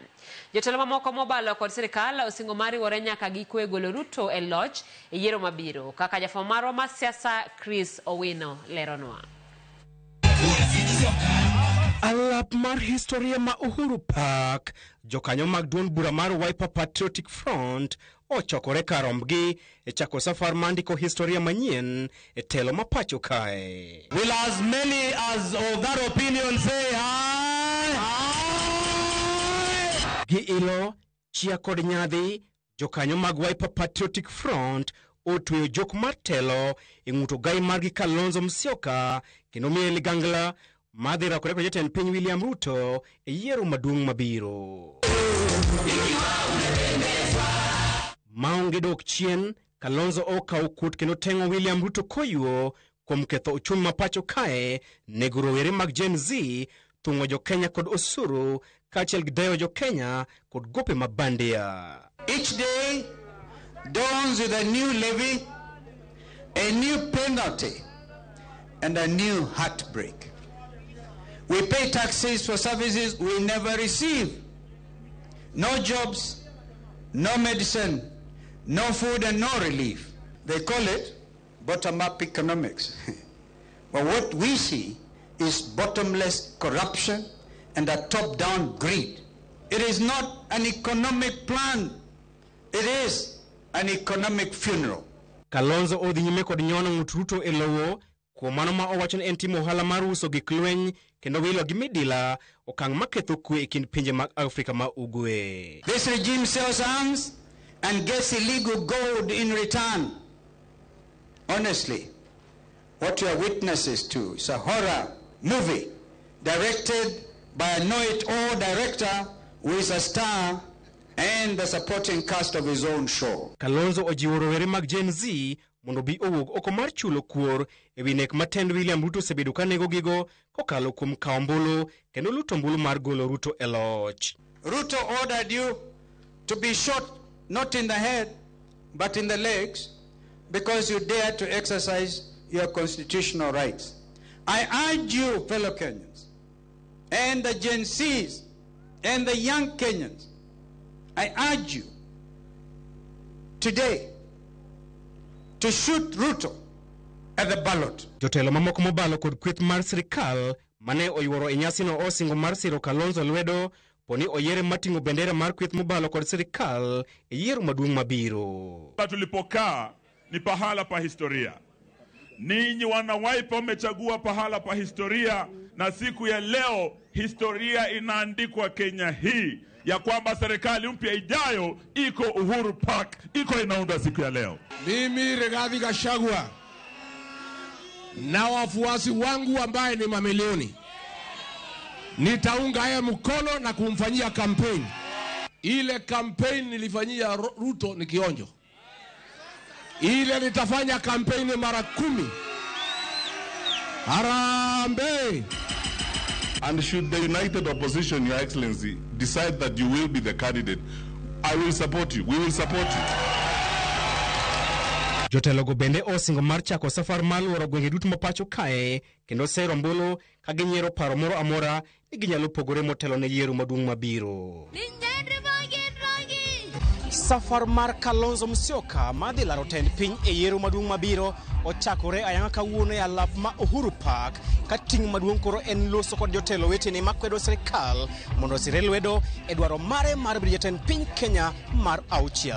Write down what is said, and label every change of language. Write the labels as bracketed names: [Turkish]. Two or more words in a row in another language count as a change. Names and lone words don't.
[Luo (Kenya and Tanzania)] Jotelo mamoko mobalo kod sirikal osingo mari wore nyaka gikwe golo Ruto e loch e yiero mabiro, kaka jafwambo marwa mar siasa Chris Owino leronwa. Alap mar historia ma Uhuru Park, jokanyo mag duond bura mar Wiper Patriotic Front ochokore karombgi e chako safar mandiko historia manyien e telo mapacho kae. [English] Will as many as of that opinion say aye? Aye! [Luo (Kenya and Tanzania)] Gi ilo, chia kod nyadhi, jokanyo mag Wiper Patriotic Front otweyo jok mar telo e ng'uto gai margi Kalonzo Musyoka kendo miye ligangla madhi rakore kod jatend piny William Ruto e yiero maduong' mabiro. Maonge dok chien, Kalonzo okawo kuot kendo tengo William Ruto koyuo kuom ketho uchumi mapacho kae, nego rowere mag Gen Z, thung'o jo Kenya kod osuru, kaachiel gi dewo jo Kenya kod gope mabandia. [English] Each day dawns with a new levy, a new penalty, and a new heartbreak. We pay taxes for services we never receive. No jobs, no medicine, no food, and no relief. They call it bottom-up economics. But what we see is bottomless corruption and a top-down greed. It is not an economic plan. It is an economic funeral. [Luo (Kenya and Tanzania)] Kalonzo odhi nyime kod nyono ng'ut Ruto e lowo kuom mano ma owacho ni en timo ohala mar uso gik lweny kendo wilo gi midila, okang' maketho kwe e kind pinje mag Afrika ma ugwe. [English] This regime sells arms and gets illegal gold in return. Honestly, what you are witnesses to is a horror movie directed by a know-it-all director who is a star and the supporting cast of his own show. [Luo (Kenya and Tanzania)] Kalonzo ojiwo rowere mag Gen Z mondo bi owuog oko mar chulo kuor ewi nek matend William Ruto osebedo ka nego gigo kokalo kuom kawo ombulu kendo luto ombulu mar golo Ruto e loch. [English] Ruto ordered you to be shot not in the head but in the legs because you dared to exercise your constitutional rights. I urge you, fellow Kenyans, and the Gen Zs and the young Kenyans, I urge you today to shoot Ruto at the ballot. [Luo (Kenya and Tanzania)] Jotelo mamoko mobalo kod kweth mar sirikal mane oyuoro e nyasino osingo mar siro Kalonzo lwedo poni oyere matingo bendera mar kweth mobalo kod sirikal e yiero maduong' mabiro. [Swahili] Tulipokaa ni pahala pa historia. Ninyi wana Wiper mmechagua pahala pa historia, na siku ya leo historia inaandikwa Kenya hii ya kwamba serikali mpya ijayo iko Uhuru Park, iko inaunda siku ya leo. Mimi Rigathi Gachagua na wafuasi wangu ambaye ni mamilioni nitaunga yeye mkono na kumfanyia kampeni. Ile kampeni nilifanyia Ruto ni kionjo. Ile nitafanya kampeni mara 10. Harambee! [English] And should the united opposition, Your Excellency, decide that you will be the candidate, I will support you. We will support you. [Luo (Kenya and Tanzania)] Jotelo go bende osingo mar chako safar mar luoro gwenge duto mapacho kae kendo sero ombulu ka ginyiero paro moro amora ni ginyalo pogore motelo ne yiero maduong' mabiro. Safar mar Kalonzo Musyoka madhi laro tend piny e yiero maduong' mabiro ochakore ayanga kawuono e alap ma Uhuru Park ka ting' maduong' koro en loso kod jotelo wetene makwedo sirikal mondo osire lwedo e dwaro mare mar bedo jatend piny Kenya mar auchiel.